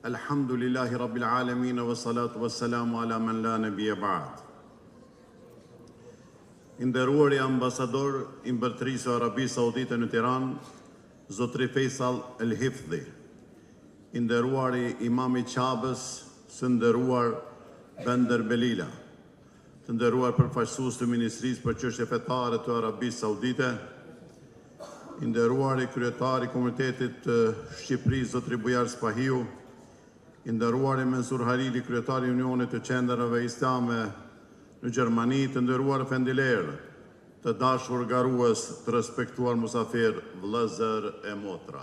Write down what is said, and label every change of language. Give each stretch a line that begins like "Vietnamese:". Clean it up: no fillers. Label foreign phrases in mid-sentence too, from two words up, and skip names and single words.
Arabic: الحمد لله رب العالمين والصلاة والسلام على من لا نبي بعده.
Albanian: Nderuari ambasador i Mbretërisë së Arabisë Saudite në Tiranë, Zotri Faisal El Hifdhi, nderuari imam i Qabës, së nderuar Bender Belila, të nderuar përfaqësues të Ministrisë për Çështje Fetare të Arabisë Saudite, nderuari kryetari i Komunitetit të Shqipërisë Zotri Bujar Spahiu, nderuari Mensur Harili, kryetari i Unionit të Qendrave Islame në Gjermani, të nderuar Fendiler, të dashur garues, të respektuar musafir, vëllezër e motra.